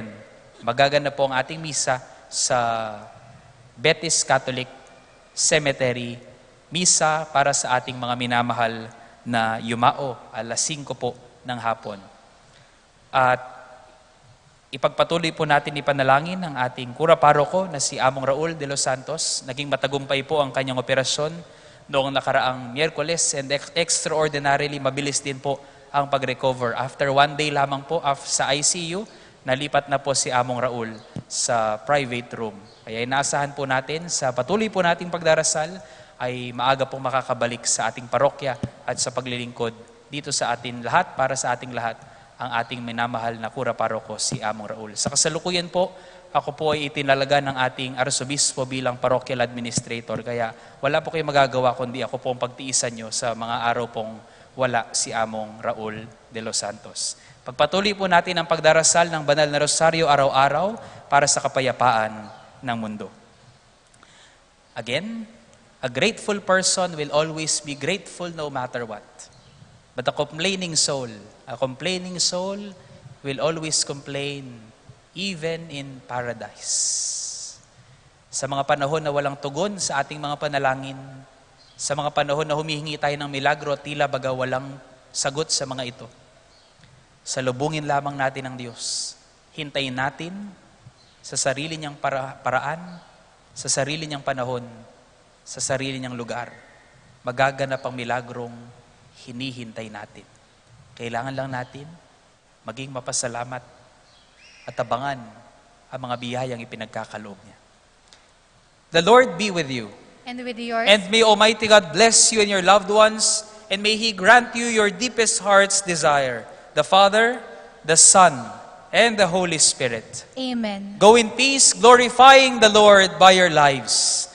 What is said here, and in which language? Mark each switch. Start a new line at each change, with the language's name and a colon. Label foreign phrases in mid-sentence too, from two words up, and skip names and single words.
Filipino: Magaganap po ang ating misa sa Betis Catholic Cemetery, misa para sa ating mga minamahal na yumao, alas 5 po ng hapon. At ipagpatuloy po natin ipanalangin ang ating kura paroko na si Among Raul de los Santos. Naging matagumpay po ang kanyang operasyon noong nakaraang Miyerkules
English: and extraordinarily
Filipino: mabilis din po ang pag-recover.
English: After 1 day
Filipino: lamang po sa ICU, nalipat na po si Among Raul sa
English: private room.
Filipino: Kaya inaasahan po natin sa patuloy po nating pagdarasal ay maaga pong makakabalik sa ating parokya at sa paglilingkod dito sa atin lahat, para sa ating lahat, ang ating minamahal na kura paroko si Among Raul. Sa kasalukuyan po, ako po ay itinalaga ng ating arsobispo bilang
English: parochial administrator.
Filipino: Kaya wala po kayong magagawa kundi ako po ang pagtiisan nyo sa mga araw pong wala si Among Raul de los Santos. Pagpatuloy po natin ang pagdarasal ng Banal na Rosaryo araw-araw para sa kapayapaan ng mundo.
English: Again, a grateful person will always be grateful no matter what. But a complaining soul will always complain even in paradise.
Filipino: Sa mga panahon na walang tugon sa ating mga panalangin, sa mga panahon na humihingi tayo ng milagro, tila baga walang sagot sa mga ito. Salubungin lamang natin ang Diyos. Hintayin natin sa sarili niyang paraan, sa sarili niyang panahon, sa sarili niyang lugar. Magaganap ang milagrong hinihintay natin. Kailangan lang natin maging mapasalamat at abangan ang mga biyayang ipinagkakaloob niya.
English: The Lord be with you. And with yours. And may Almighty God bless you and your loved ones, and may He grant you your deepest heart's desire, the Father, the Son, and the Holy Spirit. Amen. Go in peace, glorifying the Lord by your lives.